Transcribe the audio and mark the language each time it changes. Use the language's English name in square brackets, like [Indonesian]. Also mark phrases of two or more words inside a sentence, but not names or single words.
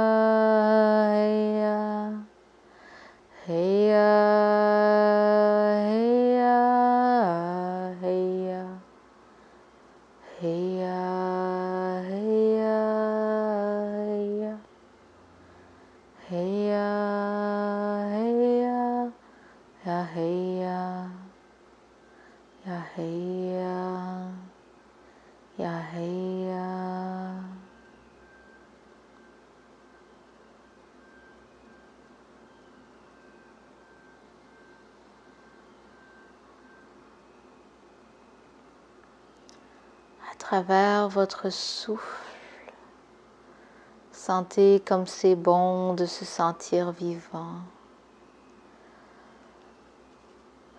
[French] Heya, heya, heya, heya, heya, heya, heya, heya, ya heya, ya heya, ya heya. À travers votre souffle, sentez comme c'est bon de se sentir vivant.